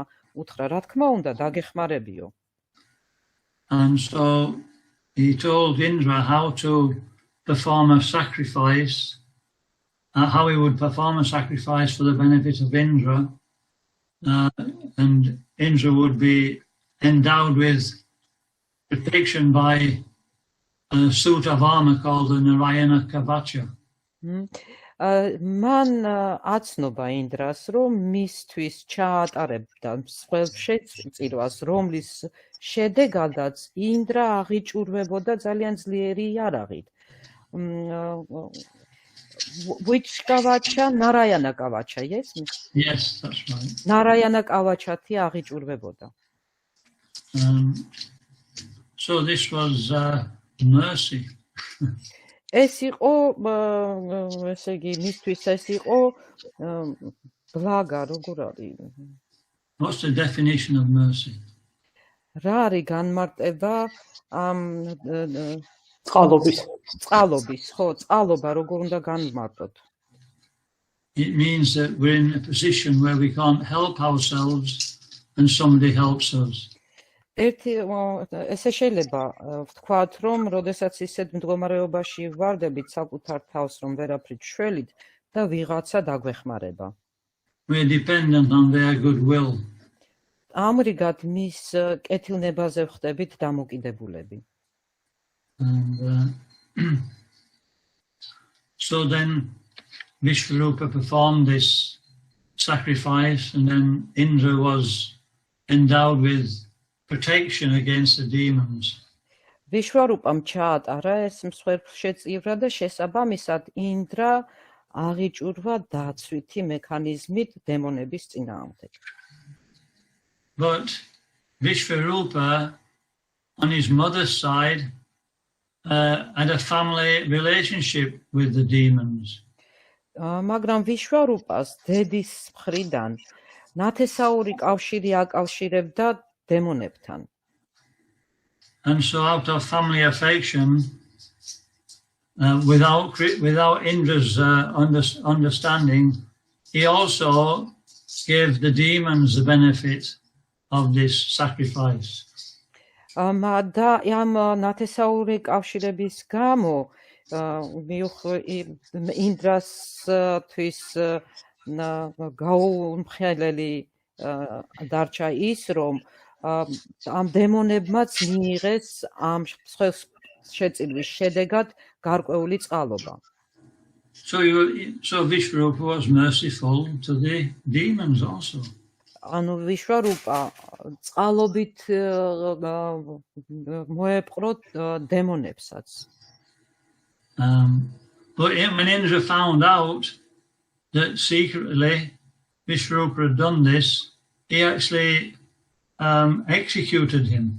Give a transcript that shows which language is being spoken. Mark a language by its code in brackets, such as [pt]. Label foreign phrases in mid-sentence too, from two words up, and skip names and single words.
[ka] უთხრა, რა თქმა უნდა, დაგეხმარებიო. [en] And so he told Indra how to perform a sacrifice, how he would perform a sacrifice for the benefit of Indra, and Indra would be endowed with protection by a suit of armor called the Narayana Kavacha. [ka] მან აცნობა ინდრას, რომ მისთვის ჩაატარებდა შეწირვას, რომლის შედეგადაც ინდრა აღიჭურვებოდა ძალიან ძლიერი იარაღით. [en] Which Kavacha? Narayana Kavacha, yes? Yes, that's right. [ka] Narayana Kavachati აღიჭურვებოდა. [en] So this was mercy. [ka] ეს იყო, ესე იგი, მისთვის ეს იყო ბლაგა, როგორ არის? [en] What's the definition of mercy? [ka] რა არის განმარტება ამ წყალობის, ხო, წყალობა როგორ უნდა განმარტოთ? [en] It means that we're in a position where we can't help ourselves and somebody helps us. [ka] ესე შეიძლება ვთქვათ, რომ როდესაც ისეთ მდგომარეობაში ვარდებით საკუთარ თავს, რომ ვერაფრით შველით და ვიღაცა დაგვეხმარება. [en] We're dependent on their goodwill. [ka] ამრიგად მის კეთილნებაზე ვხდებით დამოკიდებულები. [en] And so then Vishvarupa performed this sacrifice, and then Indra was endowed with protection against the demons. [ka] ვიშვარუპამ ჩაატარა ეს მსხვერპლშეწირვა და შესაბამისად ინდრა აღიჭურვა დაცვითი მექანიზმით დემონების წინააღმდეგ. [en] But Vishvarupa, on his mother's side, had a family relationship with the demons. [ka] მაგრამ ვიშვარუპას დედის მხრიდან ნათესაური კავშირი აკავშირებდა დემონებთან. [en] And so out of family affection, without Indra's understanding, he also gave the demons the benefit of this sacrifice. [ka] და ამ ნათესაური კავშირების გამო ინდრასთვის გაუმხელელი დარჩა ის, რომ ამ დემონებმაც მიიღეს ამ შეწირვის შედეგად გარკვეული წყალობა. [en] So Vishvarupa was merciful to the demons also. [ka] ანუ ვიშვარუპა წყალობით მოეპყროთ დემონებსაც. [en] But when Indra found out that secretly Vishvarupa had done this, he actually executed him.